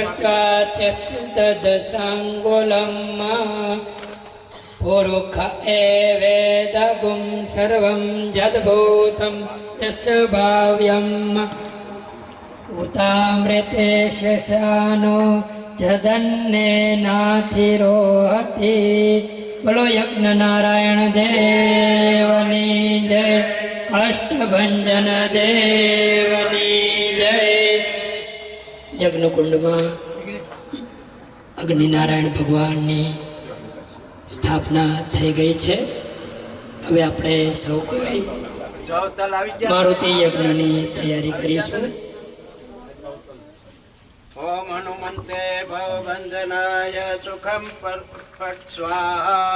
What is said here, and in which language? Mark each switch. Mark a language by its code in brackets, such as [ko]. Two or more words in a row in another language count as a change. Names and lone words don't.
[sa] स्फुर्त्वात्यस्तदसाङ्गुलम् पुरुष एवेदगुं सर्वं यद्भूतं यश्च भाव्यम् उतामृते शशानो जदन्नेनाथिरोहति. [gu] બોલો યજ્ઞ નારાયણ દેવની જય. કાષ્ઠભંજન દેવની જય. यज्ञ कुंडમાં અગ્નિનારાયણ ભગવાનની સ્થાપના થઈ ગઈ છે. હવે આપણે સૌ કોઈ મારુતિ યજ્ઞની તૈયારી કરીશું. [sa] ઓમ હનુમંતે ભવભંજનાય સુખમ પરફટ સ્વાહા.